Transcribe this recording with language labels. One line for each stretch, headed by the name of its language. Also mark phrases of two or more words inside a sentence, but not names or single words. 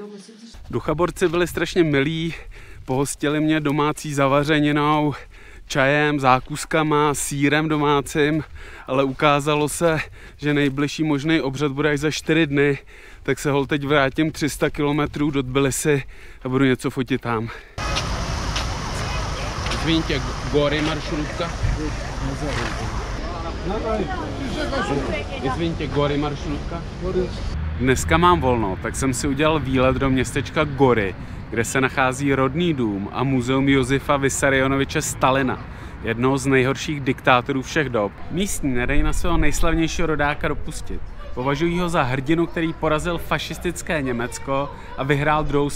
Czech: Duchaborci byli strašně milí, pohostili mě domácí zavařeninou, čajem, zákuskama, sýrem domácím, ale ukázalo se, že nejbližší možný obřad bude až za 4 dny, tak se teď vrátím 300 km do Tbilisi a budu něco fotit tam.
Russian: Извините, горе маршрутка. Извините, горе маршrutka.
Czech: Dneska mám volno, tak jsem si udělal výlet do městečka Gory, kde se nachází rodný dům a muzeum Josefa Vissarionoviče Stalina, jednoho z nejhorších diktátorů všech dob. Místní nedají na svého nejslavnějšího rodáka dopustit. Považují ho za hrdinu, který porazil fašistické Německo a vyhrál 2.